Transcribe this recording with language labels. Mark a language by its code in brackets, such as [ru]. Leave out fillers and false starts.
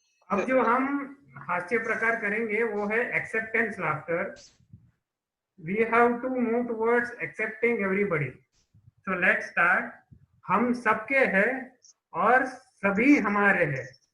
[hi] अब जो हम हास्य प्रकार करेंगे वो है acceptance laughter. [en] We have to move towards accepting everybody. So let's start. [hi] हम सबके हैं और सभी हमारे हैं.